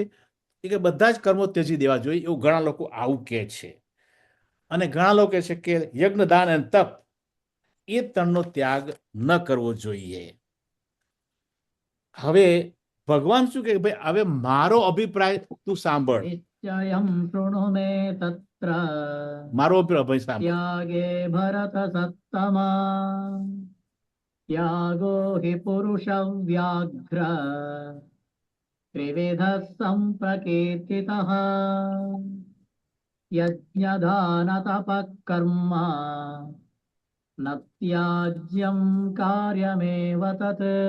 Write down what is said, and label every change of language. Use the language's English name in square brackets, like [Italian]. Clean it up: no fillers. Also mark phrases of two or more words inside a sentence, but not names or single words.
[Gujarati] એ કે બધા જ કર્મો ત્યજી દેવા જોઈએ એવું ઘણા લોકો આવું કહે છે. અને ઘણા લોકો કહે છે કે યજ્ઞ, દાન અને તપ એ 3નો ત્યાગ ન કરવો જોઈએ. હવે ભગવાન શું કહે, ભાઈ હવે મારો અભિપ્રાય તું સાંભળ. [Sanskrit] निश्चयं शृणु मे तत्र [Gujarati] મારો અભિપ્રાય સાંભળ. [Sanskrit] त्यागे भरतसत्तमा त्यागो हि पुरुषव्याघ्र त्रिविधः सम्प्रकीर्तितः यज्ञदानतपः कर्म न त्याज्यं कार्यमेव तत्